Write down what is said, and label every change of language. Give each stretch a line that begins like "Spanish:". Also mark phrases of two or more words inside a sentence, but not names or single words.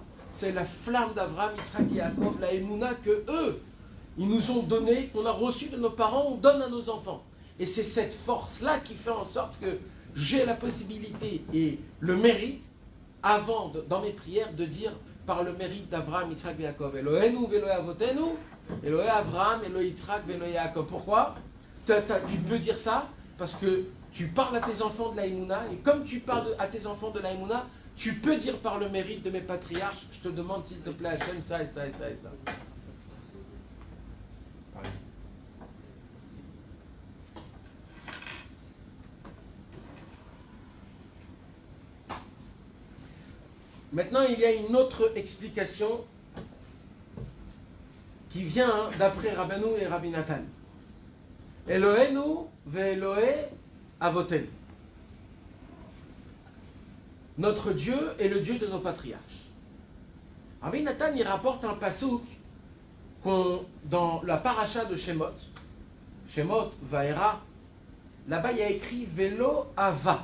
French: C'est la flamme d'Avraham, Yitzhak et Yaakov, la Emouna que eux, ils nous ont donné, qu'on a reçu de nos parents, on donne à nos enfants. Et c'est cette force-là qui fait en sorte que j'ai la possibilité et le mérite, dans mes prières, de dire par le mérite d'Avraham, Yitzhak et Yaakov,
Hebrew: אלוהינו ואלוהי אבותינו אלוהי אברהם אלוהי יצחק ואלוהי יעקב.
French: Pourquoi? Tu peux dire ça parce que tu parles à tes enfants de la Emouna, et comme tu parles à tes enfants de la Emouna, tu peux dire par le mérite de mes patriarches, je te demande s'il te plaît Hachem, ça et ça et ça et ça. Maintenant, il y a une autre explication qui vient d'après Rabbeinu et Rabbi Nathan.
Hebrew: אלוהינו ואלוהי אבותינו.
French: Notre Dieu est le Dieu de nos patriarches. Rabbi Nathan, il rapporte un pasouk dans la paracha de Shemot, Shemot Vaera, là-bas il y a écrit
Hebrew: ולא אבה.